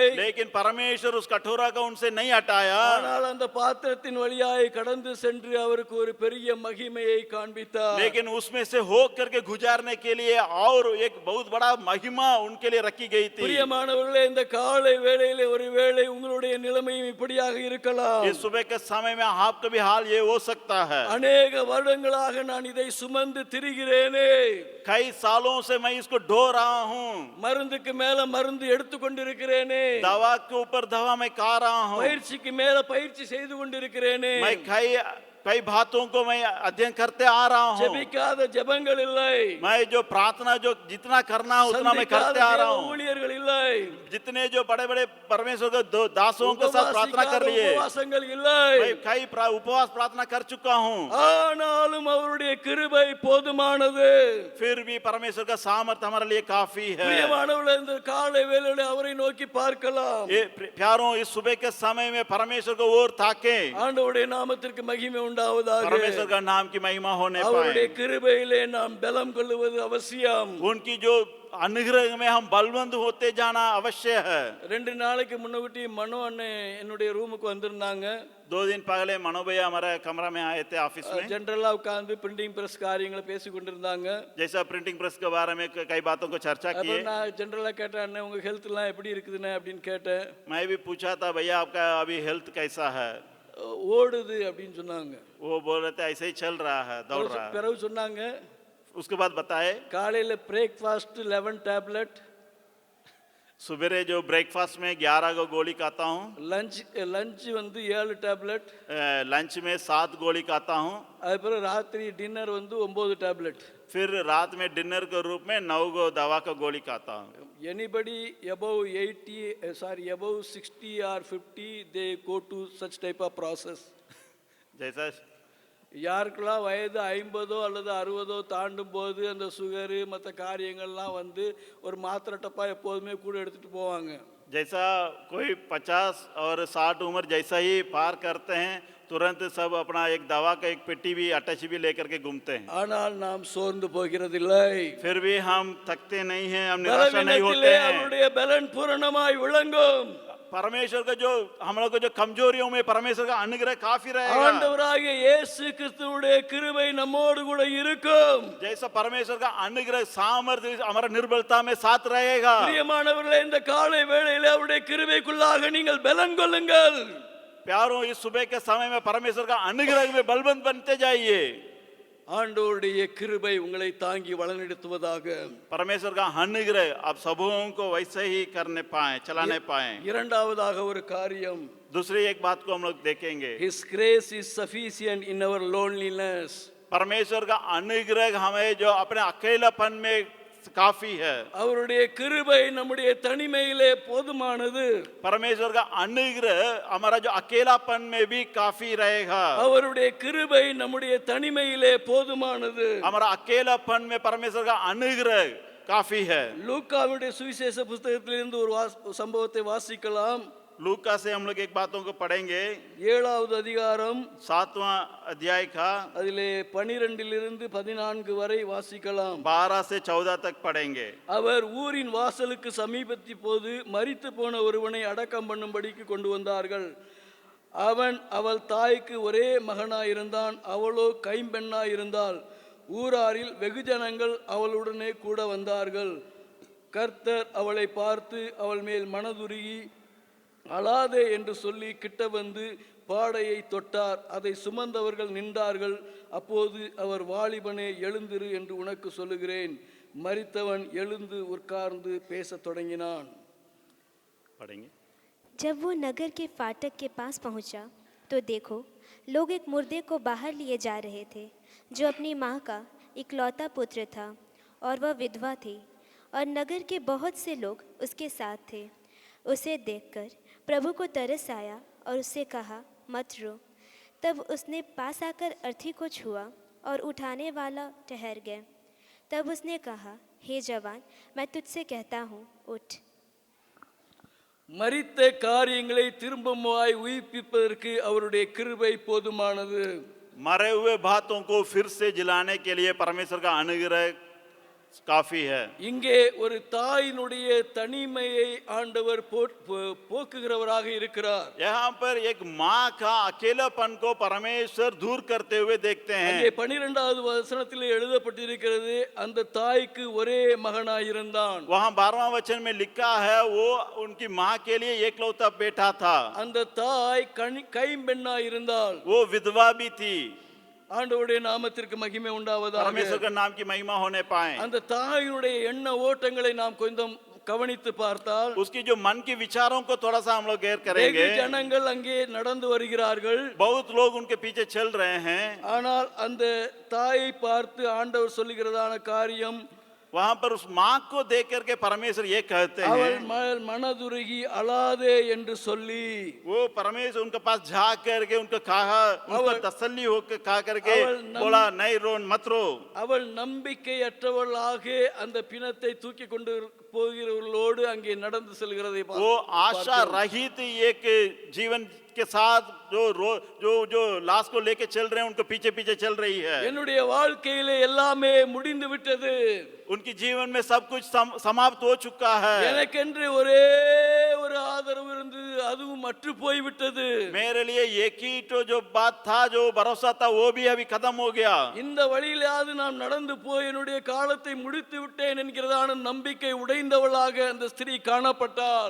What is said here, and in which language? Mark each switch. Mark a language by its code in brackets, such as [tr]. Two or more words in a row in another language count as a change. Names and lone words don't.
[hi] लेकिन परमेश्वर उस कटोरा का उनसे नहीं हटाया। [ta] ஆனால் அந்த பாத்திரத்தின் வழியாய் கடந்து சென்று அவருக்கு ஒரு பெரிய மகிமையை காண்பித்தார்। [hi] लेकिन उसमें से हो करके गुजारने के लिए और एक बहुत बड़ा महिमा उनके लिए रखी गई थी। [ta] பிரியமானவர்களே, இந்த காலை வேளையிலே ஒருவேளை உங்களுடைய நிலைமையும் இப்படியாக இருக்கலாம்। [hi] इस सुबह के समय में आपका भी हाल ये हो सकता है। [ta] அநேக வருடங்களாக ஆண்டுகளாக நான் இதை சுமந்து திரிகிறேனே. [hi] कई सालों से मैं इसको ढो रहा हूँ, [ta] மருந்துக்கு மேல மருந்து எடுத்துக்கொண்டிருக்கிறேனே. [hi] दवा के ऊपर दवा मैं खा रहा हूँ, [ta] பயிற்சிக்கு மேல பயிற்சி செய்து கொண்டிருக்கிறேனே. [hi] मैं कई बातों को मैं अध्ययन करते आ रहा हूँ, [ta] ஜெபிக்காத ஜெபங்கள் இல்லை, [hi] मैं जो प्रार्थना जो जितना करना है उतना मैं [ta] சந்திக்காத [hi] करते आ रहा [ta] தேவ [hi] हूँ, [ta] ஊழியர்கள் இல்லை, [hi] जितने जो बड़े बड़े परमेश्वर के दासों के साथ प्रार्थना कर [ta] உபவாசிக்காத [hi] लिए, [ta] உபவாசங்கள் இல்லை. [hi] मैं कई उपवास प्रार्थना कर चुका हूँ, [ta] ஆனாலும் அவருடைய கிருபை போதுமானது. [hi] फिर भी परमेश्वर का सामर्थ हमारे लिए काफी है। [ta] பிரியமானவர்களே, இந்த காலை வேளையிலே அவரை நோக்கி பார்க்கலாம். [hi] प्यारों, इस सुबह के समय में परमेश्वर को और ताके, [ta] ஆண்டவருடைய நாமத்திற்கு மகிமை உண்டாவதாக. [hi] परमेश्वर का नाम की महिमा होने [ta] அவருடைய [hi] पाए। [ta] கிருபையிலே நாம் பலம் கொள்ளுவது அவசியம். [hi] उनकी जो अनुग्रह में हम बलवंत होते जाना अवश्य है। [ta] 2 நாளைக்கு முன்னாடி மனோ அண்ணன் என்னுடைய ரூமுக்கு வந்திருந்தாங்க. [hi] 2 दिन पहले मनो भैया हमारे कमरा में आए थे ऑफिस में। [ta] ஜெனரலா உட்கார்ந்து [en] printing press [ta] காரியங்களை பேசி கொண்டிருந்தாங்க. [hi] जैसा [en] printing press [hi] के बारे में कई बातों को चर्चा [ta] அப்ப [hi] किए। [ta] நான் ஜெனரலா கேட்டேன், அண்ணே உங்க ஹெல்த் எல்லாம் எப்படி இருக்குதுன்னு அப்படின்னு கேட்டேன். [hi] मैं भी पूछा था, भैया आपका अभी हेल्थ कैसा है? [ta] ஓடுது அப்படின்னு சொன்னாங்க. [hi] वो बोल रहे थे ऐसे ही चल रहा है, दौड़ रहा है। [ta] பிறகு சொன்னாங்க, [hi] उसके बाद बताए, [ta] காலையில பிரேக்ஃபாஸ்ட் 11 டேப்லெட், [hi] सुबह जो ब्रेकफास्ट में 11 को गोली खाता हूँ, [ta] லஞ்ச் வந்து 7 டேப்லெட், [hi] लंच में 7 गोली खाता हूँ, [ta] அதுக்கப்புறம் ராத்திரி டின்னர் வந்து 9 டேப்லெட். [hi] फिर रात में डिनर के रूप में 9 को दवा का गोली खाता हूँ। [en] Anybody above 60 or 50 they go to such type of process. [hi] जैसा [ta] யாருக்கெல்லாம் வயது 50 அல்லது 60 தாண்டும் போது அந்த சுகரு மற்ற காரியங்கள்லாம் வந்து ஒரு மாத்திரை டப்பா எப்போதுமே கூட எடுத்துட்டு போவாங்க. [hi] जैसा कोई 50 और 60 उम्र जैसा ही पार करते हैं, तुरंत सब अपना एक दवा का एक पेटी भी अटैच भी लेकर के घूमते हैं। [ta] ஆனால் நாம் சோர்ந்து போகிறதில்லை. [hi] फिर भी हम थकते नहीं हैं, हम निराशा नहीं होते [ta] பலவீனத்திலே [hi] हैं। [ta] அவருடைய பலன் பூரணமாய் விளங்கும். [hi] परमेश्वर का जो हम लोग को जो कमजोरियों में परमेश्वर का अनुग्रह काफी रहेगा। [ta] ஆண்டவராகிய இயேசு கிறிஸ்துவுடைய கிருபை நம்மோடு கூட இருக்கும். [hi] जैसा परमेश्वर का अनुग्रह सामर्थ्य हमारा निर्बलता में साथ रहेगा। [ta] பிரியமானவர்களே, இந்த காலை வேளையிலே அவருடைய கிருபைக்குள்ளாக நீங்கள் பலன் கொள்ளுங்கள். [hi] प्यारों, इस सुबह के समय में परमेश्वर का अनुग्रह में बलवंत बनते जाइए। [ta] ஆண்டவருடைய கிருபை உங்களை தாங்கி வழிநடத்துவதாக. [hi] परमेश्वर का अनुग्रह आप सबों को वैसे ही करने पाए, चलाने पाए। [ta] இரண்டாவதாக ஒரு காரியம், [hi] दूसरी एक बात को हम लोग देखेंगे, [en] His grace is sufficient in our loneliness. [hi] परमेश्वर का अनुग्रह हमें जो अपने अकेलापन में काफी है। [ta] அவருடைய கிருபை நம்முடைய தனிமையிலே போதுமானது. [hi] परमेश्वर का अनुग्रह हमारा जो अकेलापन में भी काफी रहेगा। [ta] அவருடைய கிருபை நம்முடைய தனிமையிலே போதுமானது. [hi] हमारा अकेलापन में परमेश्वर का अनुग्रह काफी है। [ta] லூக்காவுடைய சுவிசேஷ புத்தகத்திலிருந்து ஒரு சம்பவத்தை வாசிக்கலாம். [hi] लूका से हम लोग एक बातों को पढ़ेंगे, [ta] 7வது அதிகாரம் [hi] 7वां अध्याय का [ta] அதிலே 12 14 வரை வாசிக்கலாம். [hi] 12 से 14 तक पढ़ेंगे। [ta] அவர் ஊரின் வாசலுக்கு சமீபத்தி போது மரித்து போன ஒருவனை அடக்கம் பண்ணும்படிக்கு கொண்டு வந்தார்கள். அவள் தாய்க்கு ஒரே மகனாயிருந்தான், அவளோ கைம்பெண்ணாயிருந்தாள். ஊராரில் வெகுஜனங்கள் அவளுடனே கூட வந்தார்கள். கர்த்தர் அவளை பார்த்து அவள் மேல் மனதுருகி அழாதே என்று சொல்லி கிட்ட வந்து பாடையை தொட்டார். அதை சுமந்தவர்கள் நின்றார்கள். அப்போது அவர், வாலிபனே எழுந்திரு என்று உனக்கு சொல்லுகிறேன். மரித்தவன் எழுந்து உட்கார்ந்து பேசத் தொடங்கினான். [hi] पढ़ेंगे। जब वो नगर के फाटक के पास पहुंचा तो देखो, लोग एक मुर्दे को बाहर लिए जा रहे थे, जो अपनी माँ का इकलौता पुत्र था, और वह विधवा थी, और नगर के बहुत से लोग उसके साथ थे। उसे देखकर प्रभु को तरस आया और उससे कहा, मत रो। तब उसने पास आकर अर्थी को छुआ और उठाने वाला ठहर गया। तब उसने कहा, हे जवान, मैं तुझसे कहता हूँ, उठ। [ta] மரித்த காரியங்களை திரும்பமாய் உயிர்ப்பிப்பதற்கு அவருடைய கிருபை போதுமானது. [hi] मरे हुए बातों को फिर से जिलाने के लिए परमेश्वर का अनुग्रह काफी है। [ta] இங்கே ஒரு தாயினுடைய தனிமையை ஆண்டவர் போக்குகிறவராக இருக்கிறார். [hi] यहाँ पर एक माँ का अकेलापन को परमेश्वर दूर करते हुए देखते हैं। [ta] அங்கே 12வது வசனத்தில் எழுதப்பட்டிருக்கிறது, அந்த தாய்க்கு ஒரே மகனாயிருந்தான். [hi] वहाँ 12वां वचन में लिखा है, वो उनकी माँ के लिए एकलौता बेटा था। [ta] அந்த தாய் கைம்பெண்ணாயிருந்தாள். [hi] वो विधवा भी थी। [ta] ஆண்டவருடைய நாமத்திற்கு மகிமை உண்டாவதாக. [hi] परमेश्वर के नाम की महिमा होने पाए। [ta] அந்த தாயினுடைய எண்ண ஓட்டங்களை நாம் கொஞ்சம் கவனித்து பார்த்தால் [hi] उसकी जो मन के विचारों को थोड़ा सा हम लोग गैर [ta] வெகு [hi] करेंगे। [ta] ஜனங்கள் அங்கே நடந்து வருகிறார்கள். [hi] बहुत लोग उनके पीछे चल रहे हैं। [ta] ஆனால் அந்த தாயை பார்த்து ஆண்டவர் சொல்லுகிறதான காரியம், [hi] वहां पर उस माँ को देख करके परमेश्वर ये कहते [ta] அவள் [hi] हैं, [ta] மனதுருகி அழாதே என்று சொல்லி, [hi] वो परमेश्वर उनके पास जा करके उनको कहा, उनको तसल्ली होकर कहा करके बोला, नहीं रो, मत रो। [ta] அவள் நம்பிக்கையற்றவளாக அந்த பிணத்தை தூக்கி கொண்டு போகிறவர்களோடு அங்கே நடந்து செல்கிறதை [hi] वो आशा रहित एक जीवन के साथ जो लाश को लेके चल रहे हैं, उनको पीछे पीछे चल रही है। [ta] என்னுடைய வாழ்க்கையிலே எல்லாமே முடிந்து விட்டது, [hi] उनके जीवन में सब कुछ समाप्त हो चुका है। [ta] எனக்கென்று ஒரே ஒரு ஆதரவு இருந்தது, அதுவும் மற்று போய் விட்டது। [hi] मेरे लिए एक ही तो जो बात था, जो भरोसा था, वो भी अभी खत्म हो गया। [ta] இந்த வழியிலாவது நான் நடந்து போய் என்னுடைய காலத்தை முடித்து விட்டேன் என்கிறதான நம்பிக்கை உடைந்தவளாக அந்த ஸ்திரீ காணப்பட்டாள்।